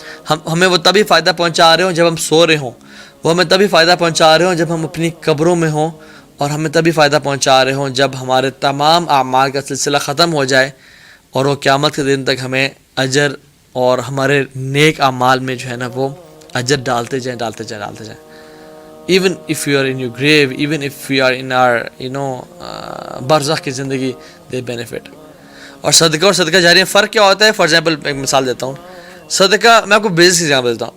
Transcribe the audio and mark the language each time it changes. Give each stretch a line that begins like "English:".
Urdu: ہمیں وہ تبھی فائدہ پہنچا رہے ہوں جب ہم سو رہے ہوں, وہ ہمیں تبھی فائدہ پہنچا رہے ہوں جب ہم اپنی قبروں میں ہوں, اور ہمیں تبھی فائدہ پہنچا رہے ہوں جب ہمارے تمام اعمال کا سلسلہ ختم ہو جائے, اور وہ قیامت کے دن تک ہمیں اجر اور ہمارے نیک اعمال میں جو ہے نا وہ اجر ڈالتے جائیں.
English: even if you are in your grave, even if we are in our barzakh کی زندگی, they benefit.
Urdu: اور صدقہ جاریہ فرق کیا ہوتا ہے؟ فار ایگزامپل ایک مثال دیتا ہوں. صدقہ, میں آپ کو بزنس کی ایگزامپل دیتا ہوں.